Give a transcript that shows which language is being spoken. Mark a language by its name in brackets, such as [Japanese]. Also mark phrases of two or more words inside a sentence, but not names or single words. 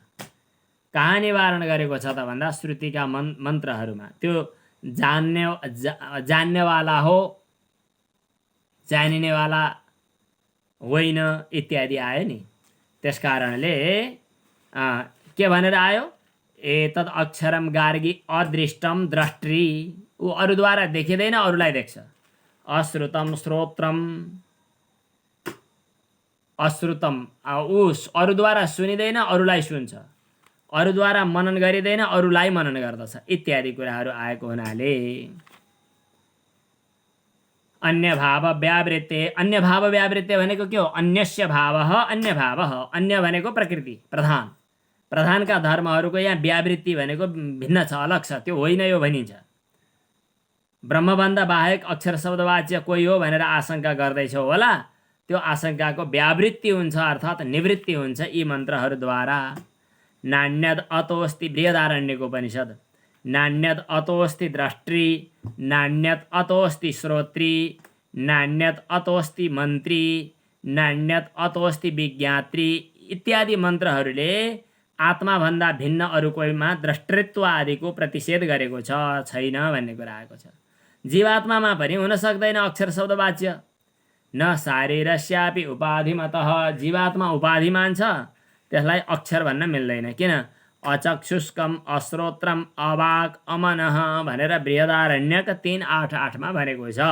[Nepali] कहाँ निवारण गरेको छ त भन्दा श्रुतिका मन्त्रहरूमा। त्यो जान्नेवाला हो, जानिनेवाला होइन इत्यादि आयो नि। त्यसकारणले के भनेर आयो? [Sanskrit] एतद् अक्षरम गार्गी अदृष्टम द्रष्टि, [Nepali] ऊ अरूद्वारा देखिँदैन, अरूलाई देख्छ। [Sanskrit] अश्रुतम श्रोत्रम, [Nepali] अश्रुतम ऊ अरूद्वारा सुनिँदैन, अरूलाई सुन्छ। अरूद्वारा मनन गरिँदैन, अरूलाई मनन गर्दछ इत्यादि कुराहरू आएको हुनाले [Sanskrit] अन्य भाव व्यावृत्ते। अन्य भाव व्यावृत्ते [Nepali] भनेको के हो? [Sanskrit] अन्यस्य भावः अन्य भावः, [Nepali] अन्य भनेको प्रकृति प्रधान, प्रधानका धर्महरूको यहाँ व्यावृत्ति भनेको भिन्न छ, अलग छ, त्यो होइन यो भनिन्छ। ब्रह्मभन्दा बाहेक अक्षर शब्दवाच्य कोही हो भनेर आशंका गर्दैछौ होला, त्यो आशंकाको व्यावृत्ति हुन्छ, अर्थात् निवृत्ति हुन्छ यी मन्त्रहरूद्वारा। [Sanskrit] नान्यद अतोस्ति, [Nepali] बृहदारण्यको उपनिषद। [Sanskrit] नान्यद अतोस्ति द्रष्टृ, नान्यद अतोस्ति श्रोत्री, नान्यद अतोस्ति मन्त्री, नान्यद अतोस्ति विज्ञात्री [Nepali] इत्यादि मन्त्रहरूले आत्माभन्दा भिन्न अरू कोहीमा द्रष्टृत्व आदिको प्रतिषेध गरेको छैन भन्ने कुरा आएको छ। जीवात्मामा पनि हुन सक्दैन अक्षर शब्दवाच्य। [Sanskrit] न शारीरस्यापि उपाधिमतः, [Nepali] जीवात्मा उपाधि मान्छ, त्यसलाई अक्षर भन्न मिल्दैन। किन? [Sanskrit] अचक्षुष्कम अश्रोत्रम अवाक अमनः [Nepali] भनेर बृहदारण्यक 3:8-8 भनेको छ।